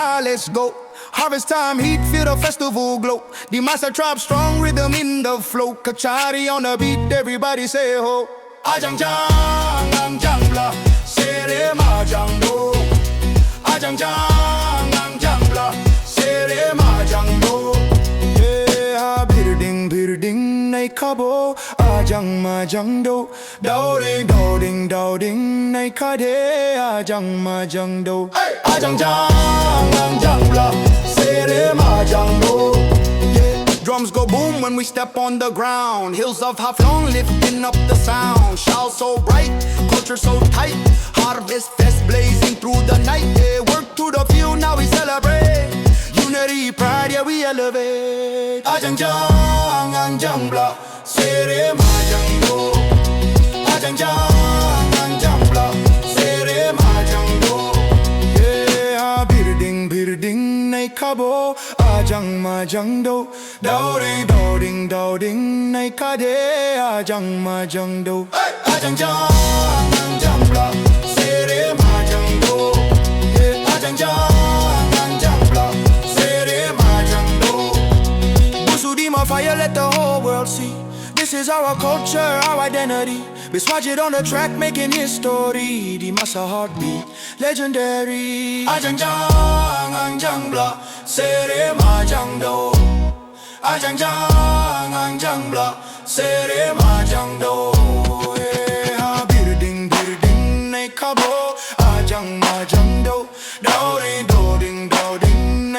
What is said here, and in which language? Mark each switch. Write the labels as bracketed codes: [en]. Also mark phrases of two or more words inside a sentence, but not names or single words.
[en] let's go. Harvest time, heat, feel the festival glow. Dimasa trap, strong rhythm in the flow. Kachari on the beat, everybody say ho. [dis] Aajang jang, ang jang bla, sere ma jang do. Aajang jang, ang jang bla, sere ma jang do. Yeah, birding, nay kabo. Aajang ma jang do. Ding, nay kade. Aajang ma jang do. Aajang jang, ang jang bla, sere ma jang do. [en] Drums go boom when we step on the ground. Hills of Haflong lifting up the sound. Shout so bright, culture so tight. Harvest fest blazing through the night. Yeah, work to the field, now we celebrate. Unity, pride, yeah, we elevate. [dis] Aajang jang, ang jang bla, sere ma jang do. Aajang jang, ang jang bla, sere ma jang do. Yeah, birding, nay kabo. Aajang ma jang do. Ding, nay kade. Aajang ma jang do. Aajang jang, ang jang bla, sere ma jang do. Aajang jang, ang jang bla, sere ma jang do. [en] Busudima fire, let the whole world see. This is our culture, our identity. Biswajit on the track, making history. Dimasa heartbeat, legendary. [dis] Aajang jang, ang jang bla, sere ma jang do. Aajang jang, ang jang bla, sere ma jang do. Yeah, birding, nay kabo. Aajang ma jang do. Ding, nay kade.